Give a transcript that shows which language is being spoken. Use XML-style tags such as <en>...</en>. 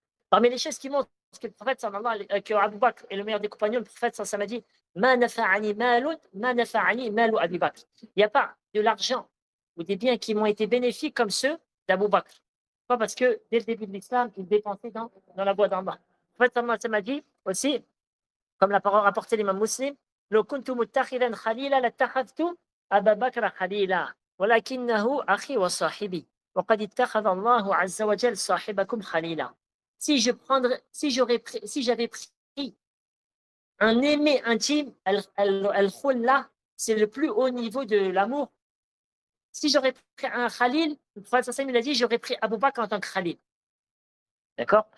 <fr>Parmi les choses qui montrent que le prophète, que Abu Bakr est le meilleur des compagnons, le prophète, ça m'a dit,</fr> <ar>ma nafa'ani malu Abu Bakr.</ar> <fr>Il n'y a pas de l'argent ou des biens qui m'ont été bénéfiques comme ceux d'Abu Bakr. Pourquoi? Parce que dès le début de l'islam, il dépensait dans la voie d'Allah. Le prophète, ça m'a dit aussi, comme la parole rapportée l'imam Muslim,</fr> <ar>لو كنت متخذا خليلا لاتخذت أبا بكر خليلا ولكنه أخي وصاحبي وقد اتخذ الله عز وجل صاحبكم خليلا.</ar> <fr>Si j'avais pris un aimé intime, al-khulla, c'est le plus haut niveau de l'amour. Si j'aurais pris un khalil, le prophète il a dit, j'aurais pris Abu Bakr en tant que khalil. D'accord?</fr>